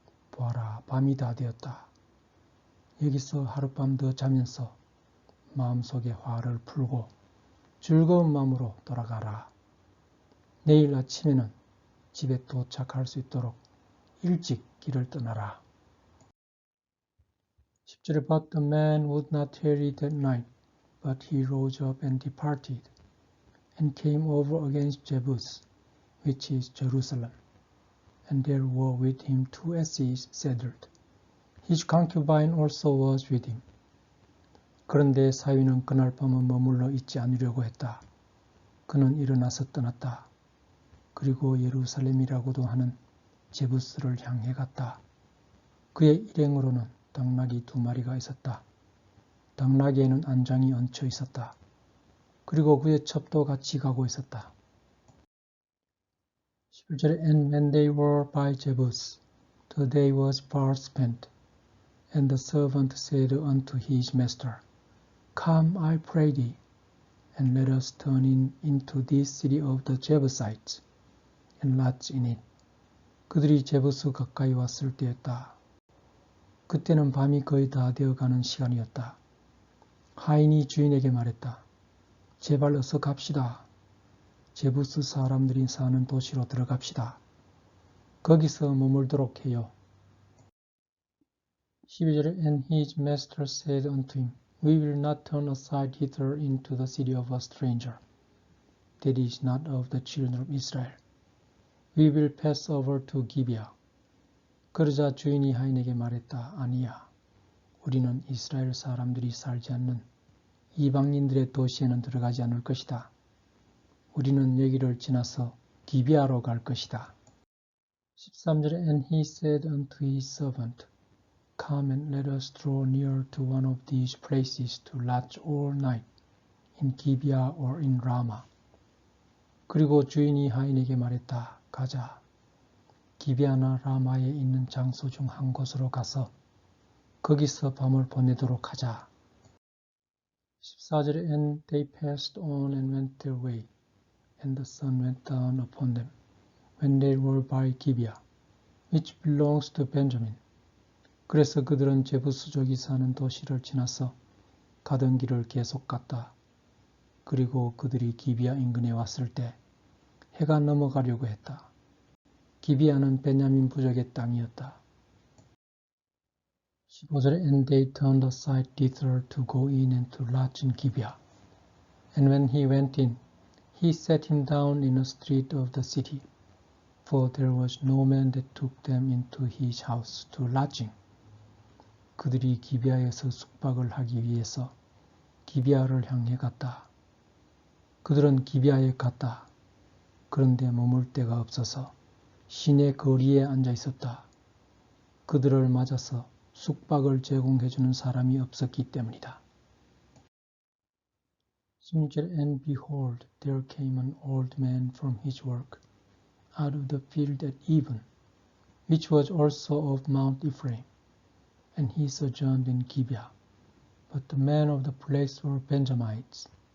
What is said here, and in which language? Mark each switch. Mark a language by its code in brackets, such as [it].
[ko] 보아라, 밤이 다 되었다. 여기서 하룻밤 더 자면서 마음속에 화를 풀고 즐거운 마음으로 돌아가라. 내일 아침에는 집에 도착할 수 있도록 일찍 길을 떠나라. 10절에 [en] But the man would not tarry that night, but he rose up and departed, and came over against Jebus, which is Jerusalem. And there were with him 2 asses saddled. His concubine also was with him. [ko] 그런데 사위는 그날 밤은 머물러 있지 않으려고 했다. 그는 일어나서 떠났다. 그리고 예루살렘이라고도 하는 제부스를 향해 갔다. 그의 일행으로는 당나귀 2마리가 있었다. 당나귀에는 안장이 얹혀 있었다. 그리고 그의 첩도 같이 가고 있었다. 11절에 [en] And when they were by Jebus, the day was far spent, and the servant said unto his master, Come, I pray thee, and let us turn into this city of the Jebusites, and lodge in it. [ko] 그들이 제부스 가까이 왔을 때였다. 그때는 밤이 거의 다 되어가는 시간이었다. 하인이 주인에게 말했다. 제발 어서 갑시다. 제부스 사람들이 사는 도시로 들어갑시다. 거기서 머물도록 해요. 12절에 [en] And his master said unto him, We will not turn aside hither into the city of a stranger, that is not of the children of Israel. We will pass over to Gibeah. [ko] 그러자 주인이 하인에게 말했다. 아니야. 우리는 이스라엘 사람들이 살지 않는 이방인들의 도시에는 들어가지 않을 것이다. 우리는 여기를 지나서 기비아로 갈 것이다. 13절에 [en] And he said unto his servant, Come and let us draw near to one of these places to lodge all night, in Gibeah or in Ramah. [ko] 그리고 주인이 하인에게 말했다. 가자. 기베아나 라마에 있는 장소 중 한 곳으로 가서 거기서 밤을 보내도록 하자. 14절에 [en] And they passed on and went their way, and the sun went down upon them, when they were by Gibeah, which belongs to Benjamin. [ko] 그래서 그들은 제부스족이 사는 도시를 지나서 가던 길을 계속 갔다. 그리고 그들이 기비아 인근에 왔을 때 해가 넘어가려고 했다. 기비아는 베냐민 부족의 땅이었다. 15절에 [en] And they turned aside thither to go in and to lodge in Gibeah. And when he went in, he set him down in a street of the city, for there was no man that took them into his house to lodging. [ko] 그들이 기비아에서 숙박을 하기 위해서 기비아를 향해 갔다. 그들은 기비아에 갔다. 그런데 머물 데가 없어서 시내 거리에 앉아 있었다. 그들을 맞아서 숙박을 제공해주는 사람이 없었기 때문이다. 16절 [en] And behold, there came an old man from his work out of the field at even, which was also of Mount Ephraim, and he sojourned in Gibeah. But the men of the place were Benjamites.